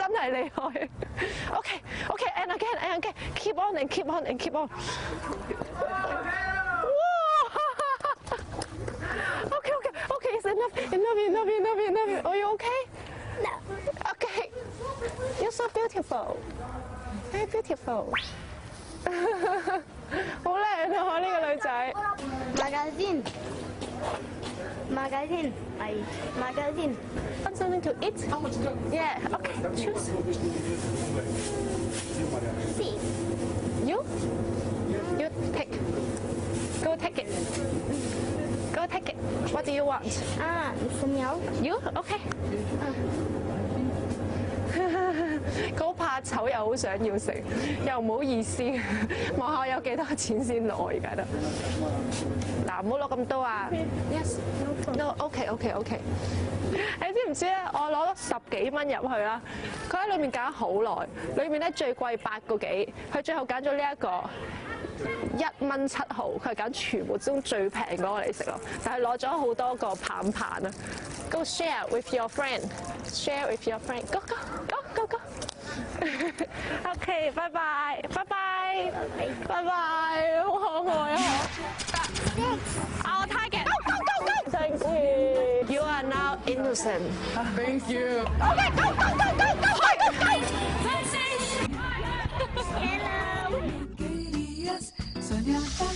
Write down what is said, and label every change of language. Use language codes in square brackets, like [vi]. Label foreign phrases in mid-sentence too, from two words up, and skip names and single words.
[yue] 太厲害。 [en] OK，and again，keep on and keep on and keep on。OK，it's enough。Are you okay? No. Okay. You're so beautiful. Very beautiful. [yue] 好靚啊！呢個女仔。 [en] Magazine. Want something to eat? Yeah. Okay. Choose. See. You take. Go take it. Go take it. What do you want? [yue] 小苗。 [en] You OK。 [yue] 佢好怕醜，又好想要食，又唔好意思，望下我有幾多錢先攞而家得。嗱，唔好攞咁多啊。Yes。No。OK。你知唔知咧？我攞咗10幾蚊入去啦，佢喺裏面揀好耐，裏面咧最貴8個幾，佢最後揀咗呢一個。1蚊7毫，佢係揀全部中最平嗰個嚟食咯，但係攞咗好多個棒棒啊 ！ [en] Go share with your friend. Share with your friend. Go. [yue] OK， 拜拜，好可愛啊！ [en] 我 target。Go. Thank you. You are now innocent. Thank you. OK, go. Hello. [es] Querías soñar.